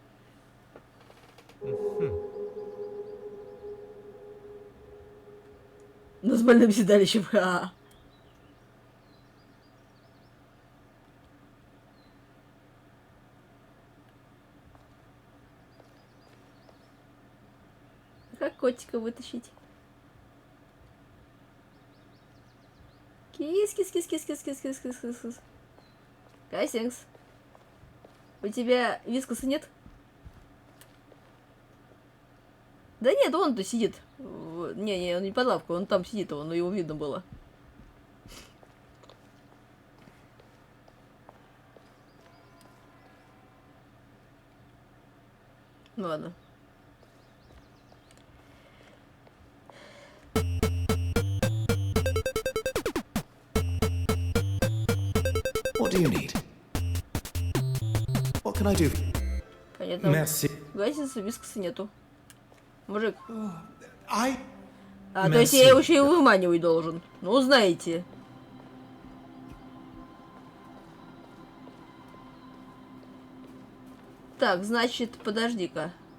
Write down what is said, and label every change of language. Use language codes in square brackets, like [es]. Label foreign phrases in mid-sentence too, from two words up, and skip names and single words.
[ru] Ну, с больным седалищем. Ха. Как котика вытащить? Кис-кис-кис-кис-кис-кис-кис-кис-кис-кис. Кайсингс. У тебя вискоса нет? Да нет, он-то сидит. Не, он не под лавку, он там сидит, но его видно было. Ну ладно. [en] What do you need? What can I do? [ru] Понятно. Merci. Гасится, вискоса нету. Мужик. I... А, то есть я его еще и выманивать должен. Ну, знаете. Так, значит, подожди-ка.